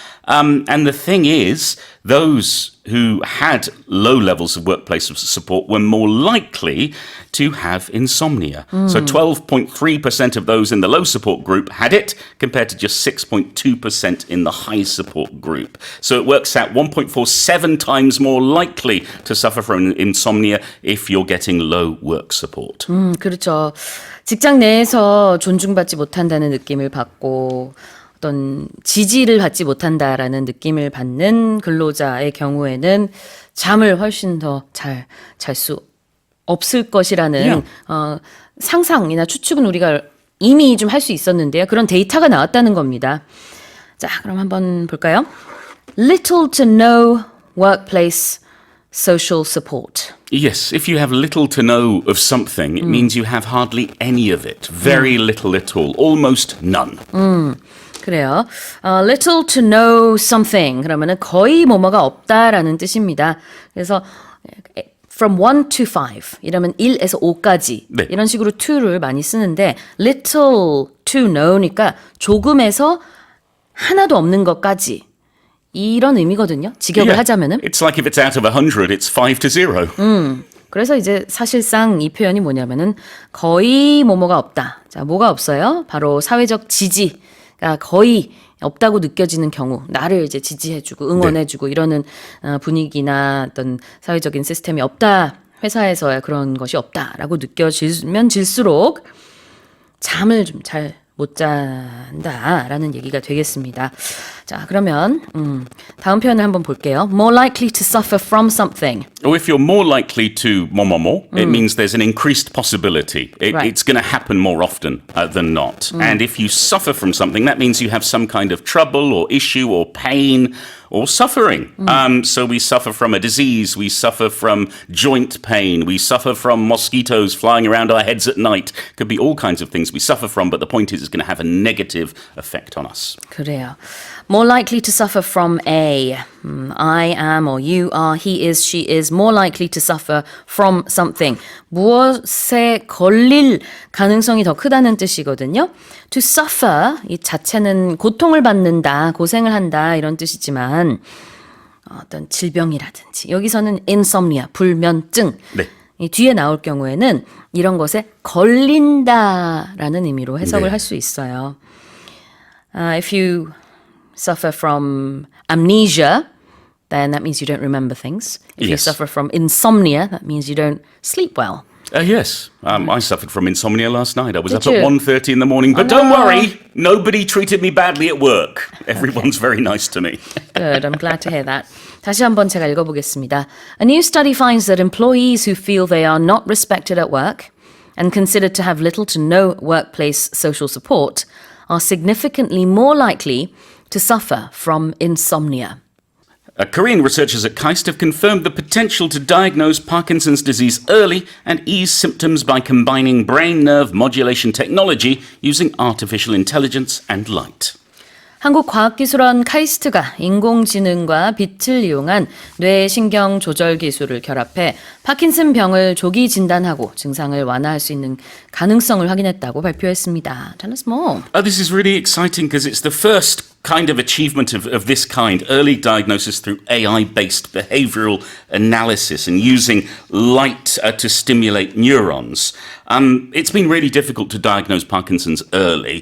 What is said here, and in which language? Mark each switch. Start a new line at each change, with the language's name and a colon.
English: And the thing is, those who had low levels of workplace support were more likely to have insomnia. So 12.3% of those in the low support group had it, compared to just 6.2% in the high support group. So it works out 1.47 times more likely to suffer from insomnia if you're getting low work support.
Korean: 그렇죠. 직장 내에서 존중받지 못한다는 느낌을 받고 어떤 지지를 받지 못한다라는 느낌을 받는 근로자의 경우에는 잠을 훨씬 더 잘 잘 수 없을 것이라는 상상이나 추측은 우리가 이미 좀 할 수 있었는데요. 그런 데이터가 나왔다는 겁니다. 자, 그럼 한번 볼까요?
English: Little to no workplace social support. Yes, if you have little to no of something, it means you have hardly any of it. Very little at all. Almost none.
Korean: 그래요.
English: Little to no something.
Korean: 그러면은 거의 뭐뭐가 없다라는 뜻입니다. 그래서
English: from 1 to 5
Korean: 이러면 1에서 5까지 네. 이런 식으로 to를 많이 쓰는데
English: little to know
Korean: 니까 조금에서 하나도 없는 것까지 이런 의미거든요. 직역을
English: Yeah.
Korean: 하자면은.
English: It's like if it's out of 100, it's 5 to 0.
Korean: 그래서 이제 사실상 이 표현이 뭐냐면은 거의 뭐뭐가 없다. 자, 뭐가 없어요? 바로 사회적 지지가 거의 없다고 느껴지는 경우, 나를 이제 지지해주고 응원해주고 이러는 분위기나 어떤 사회적인 시스템이 없다. 회사에서야 그런 것이 없다라고 느껴지면 질수록 잠을 좀 잘 못 잔다라는 얘기가 되겠습니다. 자, 그러면 다음 표현을 한번 볼게요.
English: More likely to suffer from something. Or if you're more likely to more, it means there's an increased possibility. Right. It's going to happen more often than not. And if you suffer from something, that means you have some kind of trouble or issue or pain or suffering. So we suffer from a disease, we suffer from joint pain, we suffer from mosquitoes flying around our heads at night. Could be all kinds of things we suffer from, but the point is it's going to have a negative effect on us.
Korean: 그래요.
English: More likely to suffer from A. I am or you are, he is, she is more likely to suffer from something.
Korean: 무엇에 걸릴 가능성이 더 크다는 뜻이거든요.
English: To suffer
Korean: 이 자체는 고통을 받는다, 고생을 한다 이런 뜻이지만 어떤 질병이라든지 여기서는 insomnia, 불면증 네. 이 뒤에 나올 경우에는 이런 것에 걸린다라는 의미로 해석을 네. 할 수 있어요.
English: If you suffer from amnesia, then that means you don't remember things. If you Yes. suffer from insomnia, that means you don't sleep well. Yes, I suffered from insomnia last night. I was Did up you? at 1:30 in the morning, but don't worry, nobody treated me badly at work. Everyone's very nice to me. Good, I'm glad to hear that.
Korean: 다시 한번 제가 읽어보겠습니다.
English: A new study finds that employees who feel they are not respected at work and considered to have little to no workplace social support are significantly more likely to suffer from insomnia. Korean researchers at KAIST have confirmed the potential to diagnose Parkinson's disease early and ease symptoms by combining brain nerve modulation technology using artificial intelligence and light.
Korean: 한국과학기술원 카이스트가 인공지능과 빛을 이용한 뇌신경 조절 기술을 결합해 파킨슨 병을 조기 진단하고 증상을 완화할 수 있는 가능성을 확인했다고 발표했습니다.
English: Tell us more. This is really exciting because it's the first kind of achievement of this kind, early diagnosis through AI-based behavioral analysis and using light to stimulate neurons. It's been really difficult to diagnose Parkinson's early.